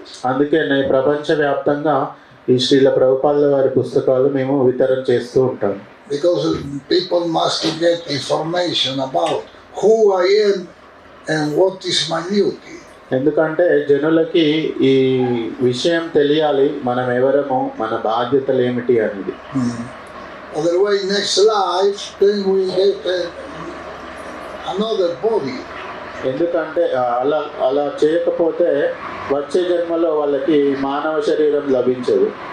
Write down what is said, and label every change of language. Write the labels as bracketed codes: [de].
[te] అందుకే ప్రపంచవ్యాప్తంగా ఈ శ్రీల ప్రభుపాదుల వారి పుస్తకాలు మేము వితరణ చేస్తూ ఉంటాం. [en] Because people must get information about who I am and what is my duty. [te] ఎందుకంటే జనులకి ఈ విషయం తెలియాలి, మనం ఎవరము, మన బాధ్యతలు ఏమిటి అనేది. [en] Otherwise next life then we get another body. [te] ఎందుకంటే అలా చేయకపోతే వచ్చే జన్మలో వాళ్ళకి మానవ శరీరం లభించదు.